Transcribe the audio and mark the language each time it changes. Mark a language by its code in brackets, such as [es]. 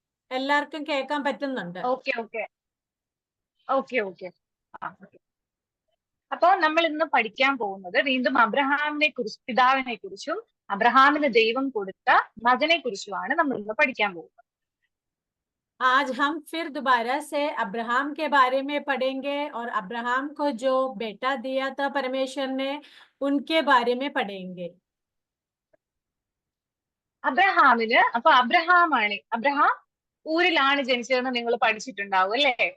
[ml] എല്ലാവർക്കും കേൾക്കാൻ പറ്റുന്നുണ്ട്. ഓക്കെ ഓക്കെ ഓക്കെ ഓക്കെ അപ്പൊ നമ്മൾ ഇന്ന് പഠിക്കാൻ പോകുന്നത് വീണ്ടും അബ്രഹാമിനെ കുറിച്ച്, പിതാവിനെ കുറിച്ചും അബ്രഹാമിന് ദൈവം കൊടുത്ത മകനെ കുറിച്ചുമാണ് നമ്മൾ ഇന്ന് പഠിക്കാൻ പോകുന്നത്. [hi] आज हम फिर दोबारा से अब्राहम के बारे में पढ़ेंगे और अब्राहम को जो बेटा दिया था परमेश्वर ने, उनके बारे में पढ़ेंगे. [ml] അബ്രഹാമിന്, അപ്പൊ അബ്രഹാം ഊരിലാണ് ജനിച്ചതെന്ന് നിങ്ങൾ പഠിച്ചിട്ടുണ്ടാവും അല്ലേ?